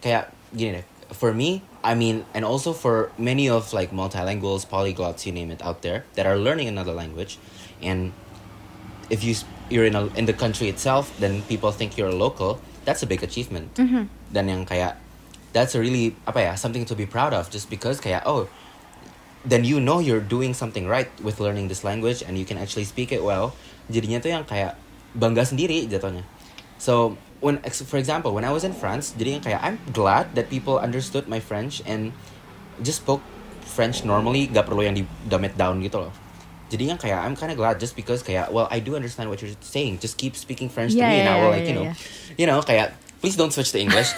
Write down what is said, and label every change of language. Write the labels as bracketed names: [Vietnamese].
[Indonesian] Kayak gini deh, [English] for me, I mean, and also for many of like multilinguals, polyglots, you name it out there that are learning another language, and if you're in the country itself, then people think you're a local. That's a big achievement. [Indonesian] Dan yang kayak [English] that's a really something to be proud of, just because [Indonesian] kayak [English] then you know you're doing something right with learning this language and you can actually speak it well. [Indonesian] Jadinya tuh yang kayak bangga sendiri jatuhnya. [English] So for example, when I was in France, [Indonesian] jadinya kayak [English] I'm glad that people understood my French and just spoke French normally, [Indonesian] gak perlu yang di [English] dumb it down [Indonesian] gitu loh. Jadinya kayak [English] I'm kind of glad, just because [Indonesian] kayak [English] well I do understand what you're saying, just keep speaking French to me and I will you know [Indonesian] kayak [English] please don't switch to English.